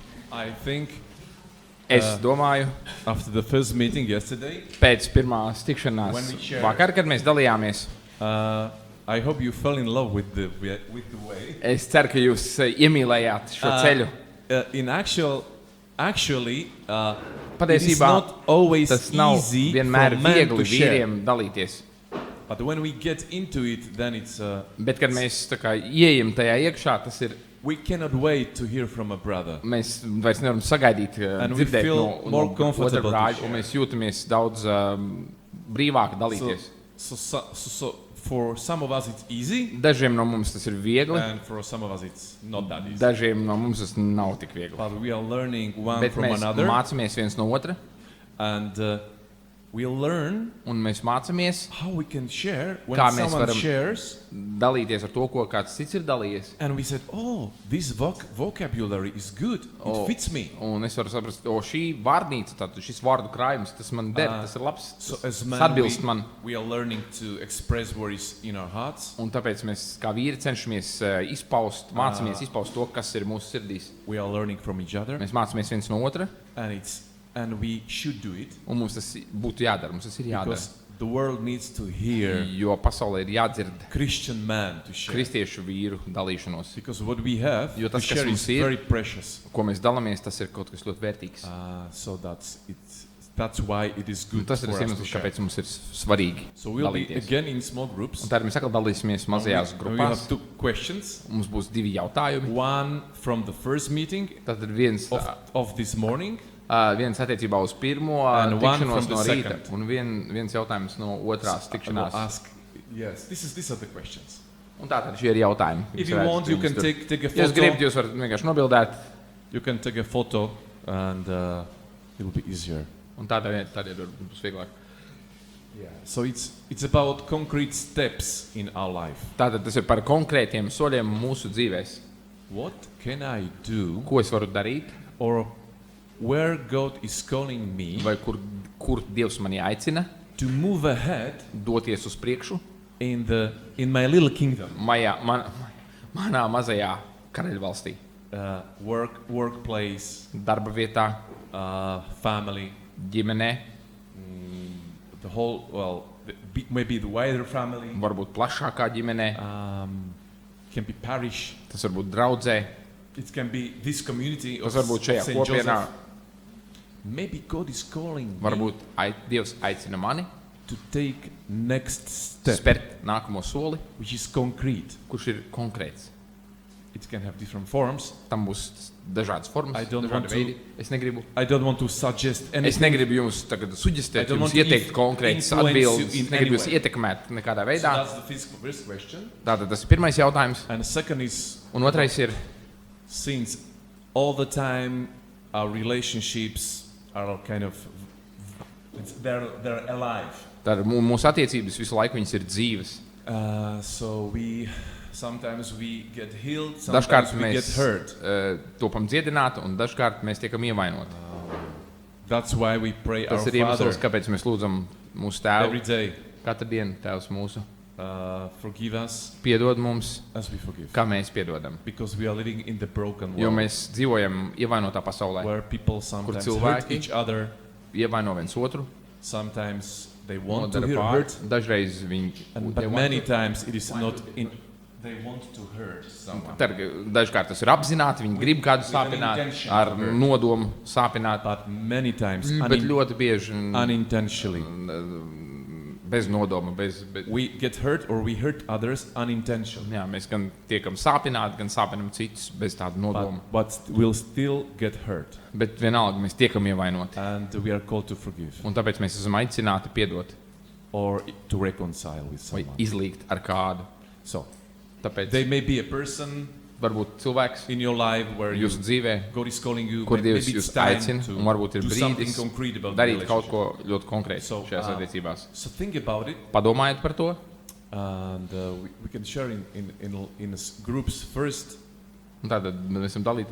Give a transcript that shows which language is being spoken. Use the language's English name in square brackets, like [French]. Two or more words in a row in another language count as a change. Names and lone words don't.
[English] I think [Latvian] Es domāju, [English] after the first meeting yesterday, [Latvian] pēc pirmās tikšanās [English] When we share- [Latvian] vakar, kad mēs dalījāmies, [English] I hope you fell in love with the way. [Latvian] es ceru, ka jūs iemīlējāt šo ceļu. [English] Actually, it is [Latvian] Patiesībā [English] not always [Latvian] tas nav [English] easy [Latvian] vienmēr [English] for men [Latvian] viegli [English] to share. [Latvian] vīriem dalīties. [English] But when we get into it, then it's [Latvian] Bet, kad mēs tā kā ieejam tajā iekšā, tas ir, [English] we cannot wait to hear from a brother. [Latvian] mēs vairs nevaram sagaidīt, [English] And we [Latvian] dzirdēt [English] feel [Latvian] no [English] more [Latvian] otra [English] comfortable to [Latvian] brāļa, [English] share. [Latvian] un mēs jūtamies daudz brīvāk dalīties. [English] So for some of us it's easy, [Latvian] Dažiem no mums tas ir viegli, [English] and for some of us it's not that easy. [Latvian] dažiem no mums tas nav tik viegli. [English] But we are learning one [Latvian] Bet [English] from [Latvian] mēs [English] another, [Latvian] mācāmies viens no otra, [English] and we learn [Latvian] un mēs mācāmies [English] how we can share when [Latvian] Kā mēs [English] someone [Latvian] varam- [English] shares, [Latvian] dalīties ar to, ko kāds cits ir dalījies. [English] and we said, "Oh, this vocabulary is good. Oh. It fits me." [Latvian] Un es varu saprast, o šī vārnīca, tātad šis vārdu krājums, tas man der, tas ir labs, [English] So [Latvian] tas [English] as men, [Latvian] atbilst man. [English] we are learning to express what is in our hearts. [Latvian] Un tāpēc mēs kā vīri cenšamies izpaust, mācāmies izpaust to, kas ir mūsu sirdīs. [English] We are learning from each other, [Latvian] Mēs mācāmies viens no otra, [English] and we should do it [Latvian] un mums tas būtu jādara, mums tas ir jādara. [English] because the world needs to hear [Latvian] Jo pasaulē ir jādzird [English] Christian man to share. [Latvian] kristiešu vīru dalīšanos. [English] Because what we have [Latvian] Jo [English] to [Latvian] tas, kas [English] share [Latvian] mums [English] is [Latvian] ir- [English] very precious. [Latvian] Ko mēs dalāmies, tas ir kaut kas ļoti vērtīgs. [English] So that's why it is [Latvian] Un [English] good [Latvian] tas ir [English] for us to [Latvian] iemesls, [English] share. [Latvian] kāpēc mums ir svarīgi [English] So we'll be [Latvian] dalīties. [English] again in small groups. [Latvian] Un tad mēs atkal dalīsimies mazajās [English] We [Latvian] grupās. [English] have 2 questions. [Latvian] Mums būs 2 jautājumi. [English] One from the first meeting [Latvian] Tad ir viens [English] of this morning, [Latvian] viens attiecībā uz pirmo [English] And one [Latvian] tikšanos [English] from the [Latvian] no rīta, [English] second. [Latvian] un viens jautājums no otrās [English] I will [Latvian] tikšanās. [English] ask. Yes, these are the questions. [Latvian] Un tātad šie ir jautājumi. [English] If [Latvian] Jūs [English] you [Latvian] varētu [English] want, you can [Latvian] jums tur- [English] take a [Latvian] Ja jūs [English] photo. [Latvian] gribat, jūs varat vienkārši nobildēt, [English] You can take a photo, and it will be easier. [Latvian] un tādēļ būs vieglāk. [English] So it's about concrete steps in our life. [Latvian] Tātad tas ir par konkrētiem soļiem mūsu dzīvēs. [English] What can I do, [Latvian] Ko es varu darīt, [English] or where God is calling me [Latvian] vai kur Dievs mani aicina [English] to move ahead [Latvian] doties uz priekšu [English] in my little kingdom? [Latvian] manā mazajā karaļvalstī, [English] Workplace, [Latvian] darba vietā, [English] family, [Latvian] ģimenē, [English] the whole, maybe the wider family, [Latvian] varbūt plašākā ģimenē, [English] can be parish, [Latvian] tas var būt draudzē, [English] it can be this community of [Latvian] tas var būt šajā [English] St. [Latvian] kopienā, [English] Joseph. Maybe God is calling me [Latvian] varbūt Dievs aicina mani [English] to take next step, [Latvian] spērt nākamo soli, [English] which is concrete. [Latvian] kurš ir konkrēts. [English] It can have different forms. [Latvian] Tam būs dažādas formas, [English] I don't [Latvian] dažādi [English] want to- [Latvian] veidi. Es negribu [English] suggest [Latvian] Es [English] anything. [Latvian] negribu jums tagad [English] I [Latvian] suģestēt, [English] don't [Latvian] jums [English] want to [Latvian] ieteikt konkrētas [English] influence you [Latvian] atbildes. [English] in [Latvian] Es negribu jūs [English] any way. [Latvian] ietekmēt nekādā [English] So [Latvian] veidā. [English] that's the first question. [Latvian] Tātad tas ir pirmais jautājums. [English] And the second is, [Latvian] Un otrais ir, [English] since all the time our relationships are kind of, they're alive. [Latvian] tad mūsu attiecības visu laiku viņas ir dzīves. [English] So sometimes we get healed, [Latvian] Dažkārt [English] sometimes we get [Latvian] mēs [English] hurt. [Latvian] topam dziedināti un dažkārt mēs tiekam ievainoti. [English] That's why we pray [Latvian] Tas [English] our [Latvian] ir iemesls, [English] Father [Latvian] kāpēc mēs lūdzam mūsu [English] every [Latvian] tēvu [English] day. [Latvian] katru dienu. Tēvs mūsu [English] Forgive us [Latvian] piedod mums, [English] as we forgive. [Latvian] kā mēs piedodam. [English] Because we are living in the broken [Latvian] Jo [English] world [Latvian] mēs dzīvojam ievainotā pasaulē. [English] where people sometimes hurt [Latvian] cilvēki [English] each other. [Latvian] Ievaino viens otru, [English] Sometimes they want to [Latvian] nodara [English] hear [Latvian] pār, [English] hurt, [Latvian] dažreiz viņi [English] but many times it is not in. They want to hurt someone, [Latvian] Dažkārt tas ir apzināti, viņi grib kādu sāpināt, [English] intention [Latvian] ar [English] to hurt. [Latvian] nodomu sāpināt, [English] but many times [Latvian] bet ļoti bieži [English] unintentionally. [Latvian] bez nodoma. [English] We get hurt or we hurt others unintentionally, [Latvian] Jā, mēs gan tiekam sāpināti, gan sāpinam citus bez tāda nodoma. [English] but we'll still get hurt, [Latvian] Bet vienalga mēs tiekam ievainoti. [English] and we are called to forgive [Latvian] Un tāpēc mēs esam aicināti piedot [English] or to reconcile with [Latvian] vai [English] someone. [Latvian] izlīgt ar kādu. [English] So [Latvian] Tāpēc [English] they may be a person [Latvian] varbūt cilvēks [English] in your life where [Latvian] jūsu dzīvē, [English] God is calling you, [Latvian] kur [English] maybe [Latvian] Dievs [English] it's [Latvian] jūs [English] time [Latvian] aicina, [English] to [Latvian] un varbūt ir [English] do something [Latvian] brīdis [English] concrete about the [Latvian] darīt kaut [English] relationship. [Latvian] ko ļoti konkrētu [English] So, [Latvian] šajās attiecībās. [English] So think about it, [Latvian] Padomājiet par to, [English] and we can share in groups first. [Latvian] un tātad mēs esam dalīties